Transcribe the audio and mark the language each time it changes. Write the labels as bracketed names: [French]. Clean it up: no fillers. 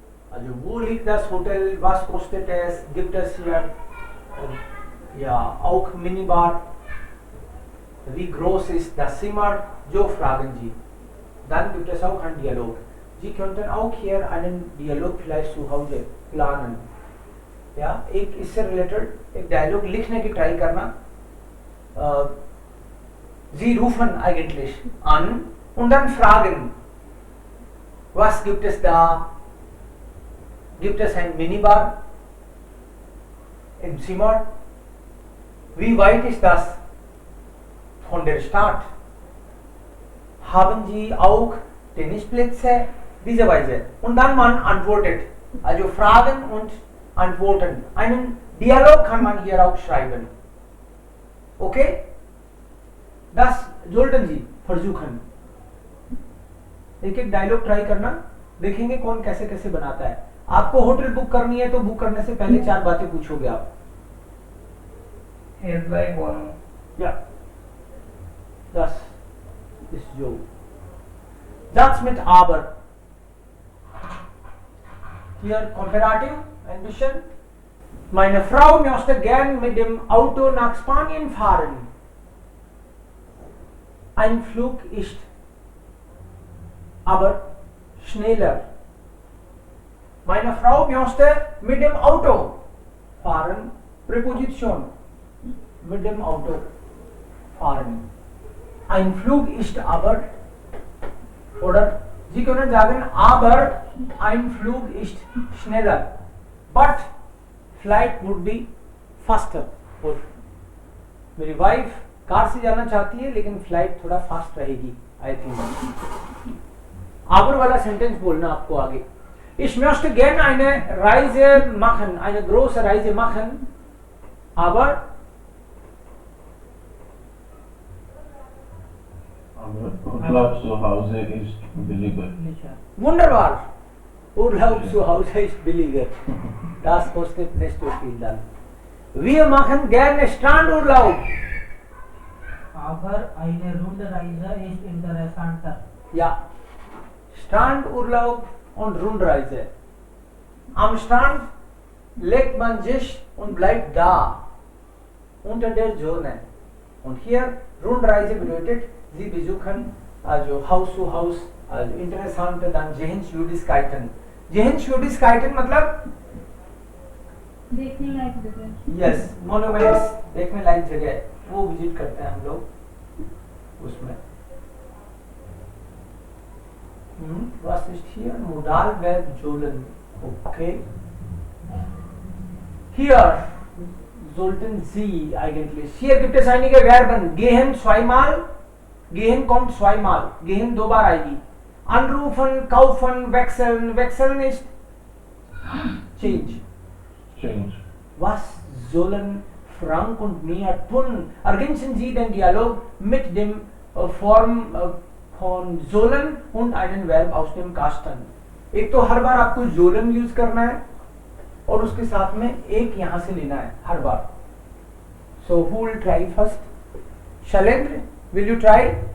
[German] Also wo liegt das Hotel? Was kostet es? Gibt es hier ja auch Minibar? Wie groß ist das Zimmer? So fragen Sie. Dann gibt es auch einen Dialog. Sie könnten auch hier einen Dialog vielleicht zu Hause planen. [Hindi] Ja, एक इससे related एक Dialog लिखने की try करना. [German] Sie rufen eigentlich an und dann fragen, was gibt es da? Gibt es ein Minibar im Zimmer? Wie weit ist das von der Stadt? Haben Sie auch Tennisplätze? Diese Weise. Und dann man antwortet. Also Fragen und Antworten. Einen Dialog kann man hier auch schreiben. Okay? Das sollten Sie versuchen. [Hindi] एक एक dialogue try करना, देखेंगे कौन कैसे कैसे बनाता है. आपको होटल बुक करनी है तो बुक करने से पहले 4 बातें पूछोगे आप. [English] Here's like one. [German] Ja. Das ist so. Satz mit aber. Hier Komparativ, ein bisschen. Meine Frau möchte gern mit dem Auto nach Spanien fahren. Ein Flug ist aber schneller. Meine Frau möchte mit dem Auto fahren. Präposition. Mit dem Auto fahren. Ein Flug ist aber, oder Sie können sagen, aber ein Flug ist schneller. [English] But flight would be faster. [Hindi] और मेरी wife car से जाना चाहती है लेकिन flight थोड़ा fast रहेगी. I think aber वाला सेंटेंस बोलना आपको आगे. [German] Ich möchte gerne eine Reise machen, eine große Reise machen, aber Urlaub zu Hause ist billiger. wunderbar. Urlaub zu Hause ist billiger. Das kostet nicht so viel dann. Wir machen gerne Strandurlaub. Aber eine Rundreise ist interessanter. Ja. Strandurlaub und Rundreise. Am Strand legt man sich und bleibt da. Unter der Sonne. Und hier Rundreise bedeutet, Sie besuchen also Haus zu Haus, also interessante dann Sehenswürdigkeiten. [Hindi] Sehenswürdigkeiten मतलब देखने लायक जगह. Yes monuments देखने लायक जगह वो visit करते हैं हम लोग उसमें. [German] Was ist hier? Modalverb sollen. Okay. Hier sollten Sie eigentlich. Hier gibt es einige Verben. Gehen zweimal. Gehen kommt zweimal. [Hindi] Gehen 2 बार आएगी. [German] Anrufen, kaufen, wechseln. Wechseln ist change. [English] Change. [German] Was sollen Frank und Mia tun? Ergänzen Sie den Dialog mit dem Form von sollen und einen Verb aus dem Kasten. [Hindi] एक तो हर बार आपको sollen use करना है और उसके साथ में एक यहां से लेना है हर बार. [English] So who will try first? Shailendra, will you try?